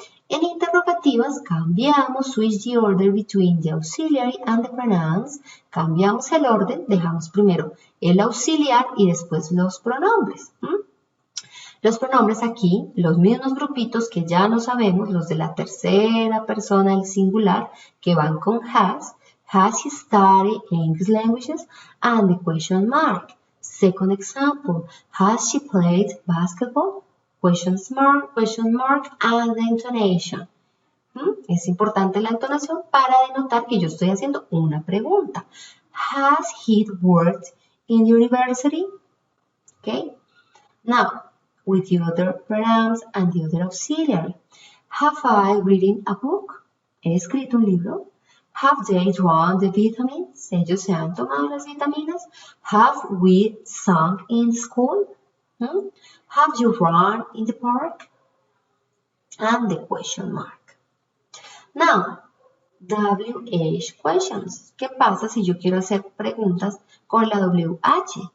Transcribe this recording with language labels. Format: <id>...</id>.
<es>En interrogativas cambiamos,</es> <en>switch the order between the auxiliary and the pronouns.</en> <es>Cambiamos el orden, dejamos primero el auxiliar y después los pronombres. Los pronombres aquí, los mismos grupitos que ya no sabemos, los de la tercera persona del singular, que van con has.</es> <en>Has he studied English languages? And the question mark. Second example, has she played basketball? Question mark, and the intonation.</en> <es>Es importante la entonación para denotar que yo estoy haciendo una pregunta.</es> <en>Has he worked in the university? Okay. Now, with the other pronouns and the other auxiliary. Have I written a book?</en> <es>¿He escrito un libro?</es> <en>Have they drawn the vitamins?</en> <es>¿Ellos se han tomado las vitaminas?</es> <en>Have we sung in school? Have you run in the park? And the question mark. Now, WH questions.</en> <es>¿Qué pasa si yo quiero hacer preguntas con la WH?</es>